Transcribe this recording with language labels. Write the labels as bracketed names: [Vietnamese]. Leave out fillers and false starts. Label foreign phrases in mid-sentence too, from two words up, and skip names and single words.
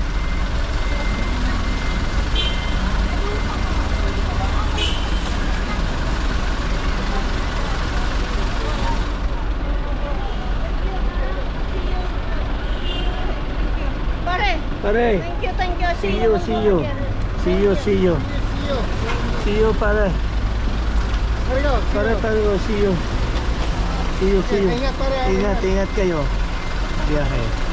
[Filipino] Pare, Pare, [English] thank you, thank you. see you, see you. See you, see you. See you, pare. Pare, see you. See you, see you. [Filipino] Ingat, pare. Ingat, ingat kayo. Biyahe.